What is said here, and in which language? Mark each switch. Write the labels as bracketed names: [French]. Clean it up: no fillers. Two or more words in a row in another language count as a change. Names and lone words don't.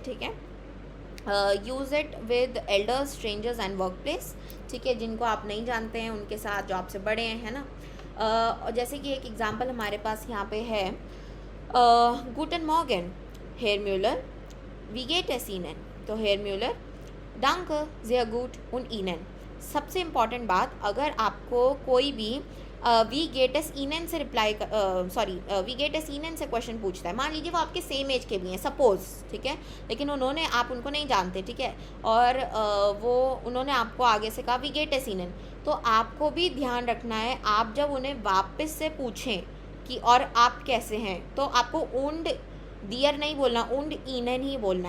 [Hindi] ठीक है, [English] use it with elders, strangers and work place. [Hindi] ठीक है, जिनको आप नहीं जानते हैं उनके साथ, जो आपसे बड़े हैं, है ना। जैसे कि एक एग्जांपल हमारे पास यहाँ पे है, [German] Guten Morgen, Herr Müller, wie geht es Ihnen, तो Herr Müller, danke sehr gut und ihnen। [Hindi] सबसे इम्पॉर्टेंट बात, अगर आपको कोई भी [German] wie geht es Ihnen [Hindi] से [German] wie geht es Ihnen [Hindi] से क्वेश्चन पूछता है, मान लीजिए वो आपके [English] same age [Hindi] के भी हैं सपोज, ठीक है, लेकिन आप उनको नहीं जानते, ठीक है, और उन्होंने आपको आगे से कहा [German] wie geht es Ihnen, [Hindi] तो आपको भी ध्यान रखना है, आप जब उन्हें वापस से पूछें कि और आप कैसे हैं, तो आपको [German] und dir [Hindi] नहीं बोलना, [German] und Ihnen [Hindi] ही बोलना है।